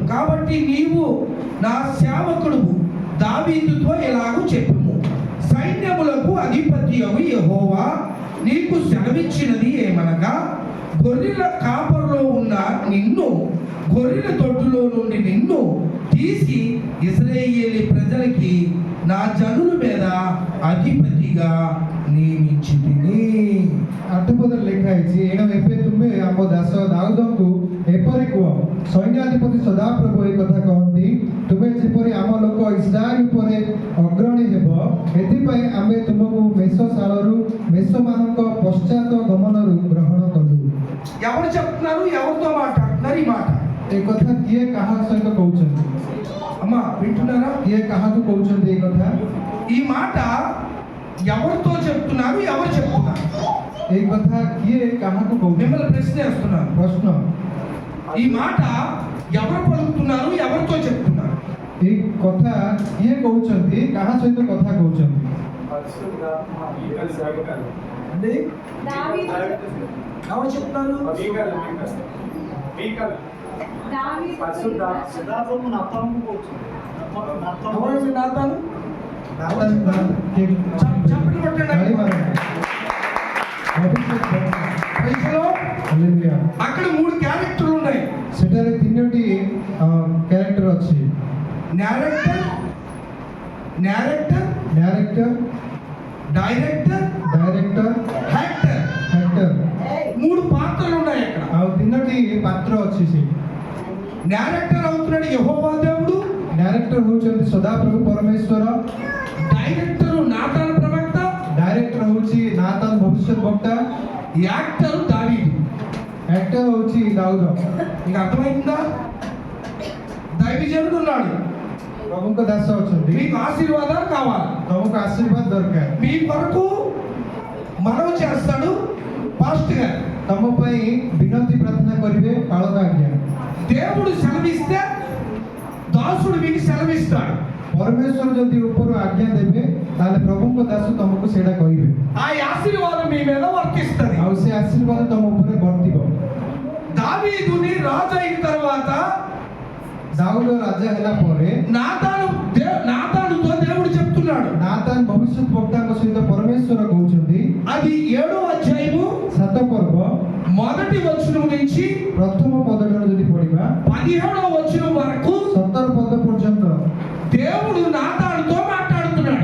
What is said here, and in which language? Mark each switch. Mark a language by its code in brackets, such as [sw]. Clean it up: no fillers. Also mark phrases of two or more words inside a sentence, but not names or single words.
[te] కాబట్టి నీవు నా సేవకుడు దావీదుతో ఇలాగూ చెప్పుము, సైన్యములకు అధిపతియగు యెహోవా నీకు సెలవిచ్చినది ఏమనగా, గొర్రెల కాపరులో ఉన్న నిన్ను, గొర్రెల తొట్టులో నుండి నిన్ను తీసి ఇశ్రాయేలీ ప్రజలకి నా జనుల మీద అధిపతిగా నియమించితిని। [or] 8 ପଦରେ ଲେଖା ହେଇଛି, ଏଣୁ ଏବେ ତୁମେ ଆମ ଦାସ ଦାଉଦଙ୍କୁ ଏପରି କୁହ, ସୈନ୍ୟାଧିପତି ସଦାପ୍ରଭୁ ଏ କଥା କହନ୍ତି, ତୁମେ ଯେପରି ଆମ ଲୋକ ଇସ୍ରାଏଲ ଉପରେ ଅଗ୍ରଣୀ ହେବ, ଏଥିପାଇଁ ଆମେ ତୁମକୁ ମେଷଶାଳରୁ ମେଷମାନଙ୍କ ପଶ୍ଚାତ ଗମନରୁ ଗ୍ରହଣ କଲୁ। [te] ఎవరు చెప్తున్నారు? ఎవరితో మాట్లాడుతున్నారు ఈ మాట? [or] ଏ କଥା କିଏ କାହା ସହିତ କହୁଛନ୍ତି? [te] అమ్మా వింటున్నారా? [or] କିଏ କାହାକୁ କହୁଛନ୍ତି ଏ କଥା? [te] ఈ మాట ఎవరితో చెప్తున్నారు? ఎవరు చెప్తున్నారు? [or] এই কথা କିଏ କାହାକୁ କହୁଛନ୍ତି? [te] మిమ్మల్ని ప్రశ్న వేస్తున్నాను। [or] ପ୍ରଶ୍ନ, [te] ఈ మాట ఎవరు పలుకుతున్నారు? ఎవరితో చెప్తున్నారు? এই କଥା କିଏ କହୁଛନ୍ତି? କାହା ସହିତ କଥା କହୁଛନ୍ତି? అంటే దావీదు ఎవరు చెప్తున్నారు? ఎవరు నాతాను? చప్పట్లు కొట్టండి. ప్రైజ్లో అక్కడ 3 క్యారెక్టర్లు ఉన్నాయి। [or] ସେଠାରେ 3ଟି କ୍ୟାରେକ୍ଟର ଅଛି। [te] న్యారేటర్, [or] ଡାଇରେକ୍ଟର, [te] డైరెక్టర్, [or] ଡାଇରେକ୍ଟର, [te] యాక్టర్, [or] ଆକ୍ଟର। [te] 3 పాత్రలు ఉన్నాయి అక్కడ। [or] ଆଉ 3ଟି ପାତ୍ର ଅଛି। ସେ [te] న్యారేటర్ అవుతున్నాడు యెహోవా దేవుడు, [or] ଡାଇରେକ୍ଟର ହେଉଛନ୍ତି ସଦାପ୍ରଭୁ ପରମେଶ୍ୱର, [te] డైరెక్టర్ నాతాను ప్రవక్త, [or] ଡାଇରେକ୍ଟର ହେଉଛି ନାତାନ ଭବିଷ୍ୟତ ବକ୍ତା, [te] యాక్టర్ దావీదు। [or] ଆକ୍ଟର ହେଉଛି ଦାଉଦ। [te] మీకు అర్థమైందా? దైవజనుడు ఉన్నాడు, [or] ପ୍ରଭୁଙ୍କ ଦାସ ଅଛନ୍ତି, [te] మీకు ఆశీర్వాదాలు కావాలి, [or] ତମକୁ ଆଶୀର୍ବାଦ ଦରକାର, [te] మీ కొరకు మనవి చేస్తాడు పాస్టర్ గారు। [or] ତମ ପାଇଁ ବିନତି ପ୍ରାର୍ଥନା କରିବେ ପାଳକ ଆଜ୍ଞା। [te] దేవుడు సెలవిస్తే దాసుడు మీకు సెలవిస్తాడు। [or] ପରମେଶ୍ୱର ଯଦି ଉପରୁ ଆଜ୍ଞା ଦେବେ ତାହେଲେ ପ୍ରଭୁଙ୍କ ଦାସ ତମକୁ ସେଇଟା କହିବେ, [te] ఆ ఆశీర్వాదం మీ మీద వర్తిస్తుంది। [or] ଆଉ ସେ ଆଶୀର୍ବାଦ ତମ ଉପରେ ବର୍ତ୍ତିବ। [te] దావీదుని రాజు అయిన తర్వాత [or] ଦାଉଦ ରାଜା ହେଲା ପରେ [te] నాతానుతో దేవుడు చెప్తున్నాడు, [or] ନାତାନ ଭବିଷ୍ୟତ ବକ୍ତାଙ୍କ ସହିତ ପରମେଶ୍ୱର କହୁଛନ୍ତି, [te] మొదటి వచనం నుంచి [or] ପ୍ରଥମ ପଦଠାରୁ ଯଦି ପଢିବା [te] 17వ వచనం వరకు [or] 17 ପଦ ପର୍ଯ୍ୟନ୍ତ [te] దేవుడు నాతానుతో మాట్లాడుతున్నాడు.